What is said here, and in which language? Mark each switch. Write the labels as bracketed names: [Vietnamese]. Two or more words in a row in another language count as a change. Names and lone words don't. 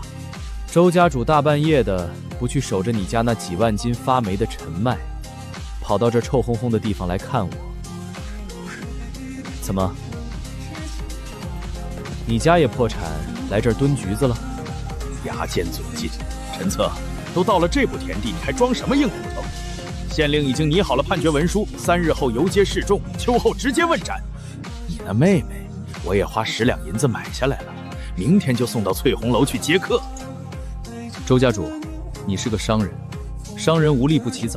[Chinese] 周家主大半夜的不去守着你家那幾萬斤發霉的陳麥，跑到這臭烘烘的地方來看我，怎麼？你家也破產來這兒蹲局子了？牙尖嘴盡，陳策，都到了這步田地，你還裝什麼硬骨頭？縣令已經擬好了判決文書，3日後遊街示眾，秋後直接問斬。你那妹妹，我也花10兩銀子買下來了，明天就送到翠紅樓去接客。周家主，你是個商人，商人無利不起早。